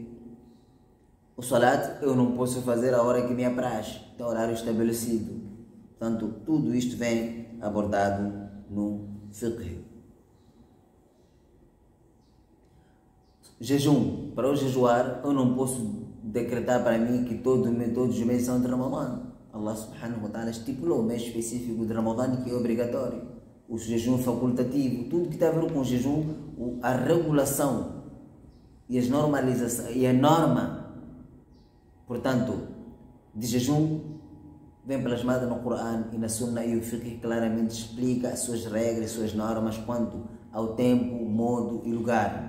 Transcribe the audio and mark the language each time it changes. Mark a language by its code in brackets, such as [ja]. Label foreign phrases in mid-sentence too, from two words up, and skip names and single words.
[pt] O salat eu não posso fazer a hora que me apraz, tem horário estabelecido. Portanto, tudo isto vem abordado no fiqh. Jejum. Para eu jejuar, eu não posso decretar para mim que todos os meses são de Ramadã. Allah [ar] سبحانه وتعالى [pt] estipulou o mês específico de Ramadã que é obrigatório. O jejum facultativo, tudo que tem a ver com o jejum, a regulação e as normalizações e a norma, portanto, de jejum vem plasmada no Coran e na Sunna, e o fiqh claramente explica as suas regras, as suas normas quanto ao tempo, modo e lugar.